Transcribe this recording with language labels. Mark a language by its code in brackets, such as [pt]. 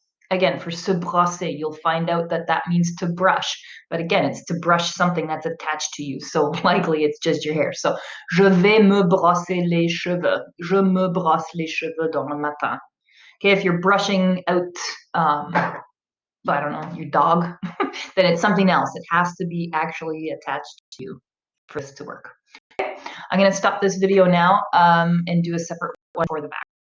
[en] Again, for se brosser, you'll find out that that means to brush. But again, it's to brush something that's attached to you. So likely it's just your hair. [fr] So, je vais me brosser les cheveux. Je me brosse les cheveux dans le matin. [en] Okay, if you're brushing out, I don't know, your dog, then it's something else. It has to be actually attached to you for this to work. Okay, I'm going to stop this video now and do a separate one for the back.